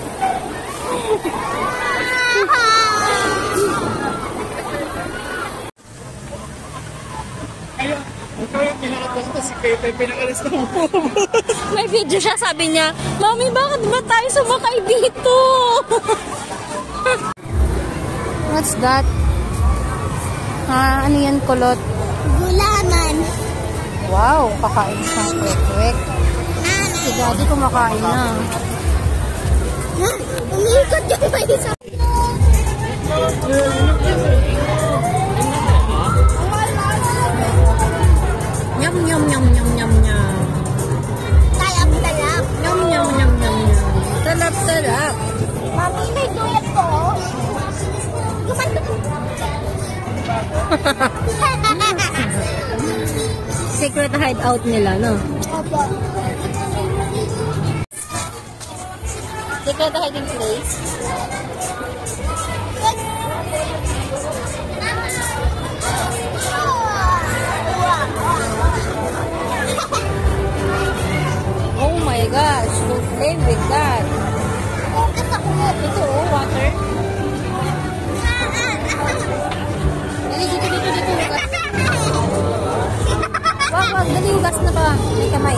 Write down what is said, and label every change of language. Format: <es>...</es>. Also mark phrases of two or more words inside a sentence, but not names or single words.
<tl>Ayun, ikaw yung pinakatas ko si Kate, ay pinakalis na mo. May video siya, sabi niya, Mami, bakit ba tayo sumakay dito?</tl> <en>What's that?</en> <tl>Ano yan, kulot? Gulaman! Wow, kakain siyang kwek-kwek. Si Daddy kumakain na. Umikot yung may isa. Nyam, nyam, nyam, nyam, nyam, nyam. Talap. Nyam, nyam, nyam, nyam, nyam. Talap, talap. Mami, may duyat ko.</tl> <en>Secret hideout</en> <tl>nila, no? Opo.</tl> <en>Secret hiding place. Oh my gosh, don't play with that.</en> <tl>Focus ako. Ito, oh, water. Dali, dito, hugas. Wag, dali, hugas na ba? May kamay.</tl>